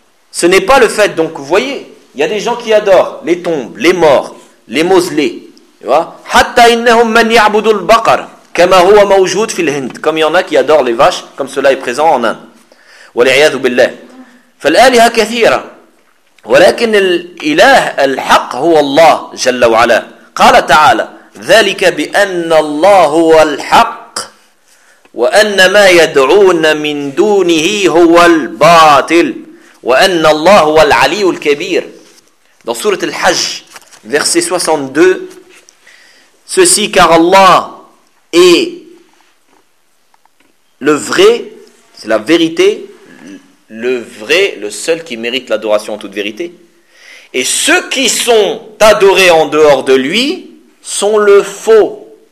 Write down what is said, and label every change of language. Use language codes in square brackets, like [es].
[fr] Ce n'est pas le fait, donc vous voyez, il y a des gens qui adorent les tombes, les morts, les mausolées. [ar] حتى إنهم من يعبد البقر كما هو موجود في الهند [fr] comme il y en a qui adorent les vaches comme cela est présent en Inde [ar] والعياذ بالله فالآلهة كثيرة ولكن الإله الحق هو الله جل وعلا قال تعالى ذلك بأن الله هو الحق وأن ما يدعون من دونه هو الباطل وأن الله هو العلي الكبير. [fr] Dans sourate Al-Hajj, verset 62, ceci car Allah est le vrai, c'est la vérité, le vrai, le seul qui mérite l'adoration en toute vérité. Et ceux qui sont adorés en dehors de lui sont le faux.